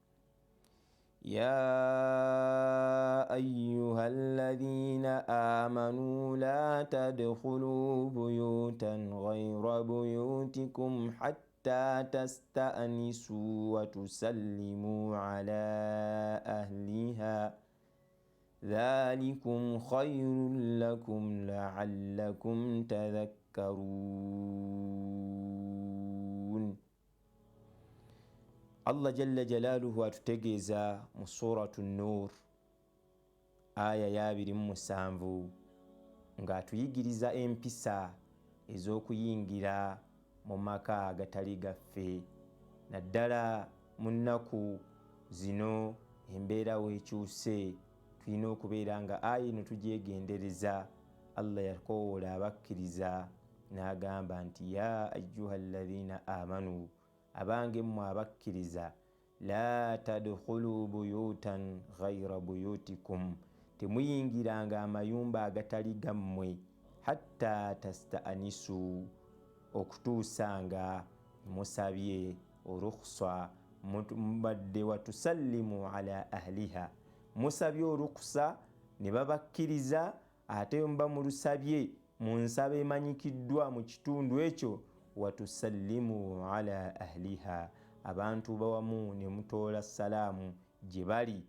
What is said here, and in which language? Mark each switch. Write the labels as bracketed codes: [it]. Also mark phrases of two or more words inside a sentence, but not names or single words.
[ar] يا أيها الذين آمنوا لا تدخلوا بيوتا غير بيوتكم حتى تستأنسوا وتسلموا على أهلها ذلكم خير لكم لعلكم تذكرون. [lg] Allah jalla jalaaluhu atutegeeza mu suratu Nur aya ya 27 ng'atuyigiriza empisa ez'okuyingira mu maka agatali gaffe. Naddala mu nnaku zino embeera weekyuse tulina okubeera nga aya eno tugyegendereza. Allah yakoowoola abakkiriza n'agamba nti [ar] يا أيها الذين آمنوا, [lg] abange mmwe abakkiriza, la [ar] تدخلوا بيوتا غير بيوتكم, [lg] temuyingiranga amayumba agatali gammwe, [ar] حتى تستأنسوا, [lg] okutuusa nga musabye orukhsa mbadde [ar] وتسلموا على أهلها, [lg] musabye olukusa ne babakkiriza ate mba mulusabye mu nsaba emanyikiddwa mu kitundu ekyo, [ar] وتسلموا على أهلها, [lg] abantu bawamu ne mutoola salaamu gye bali.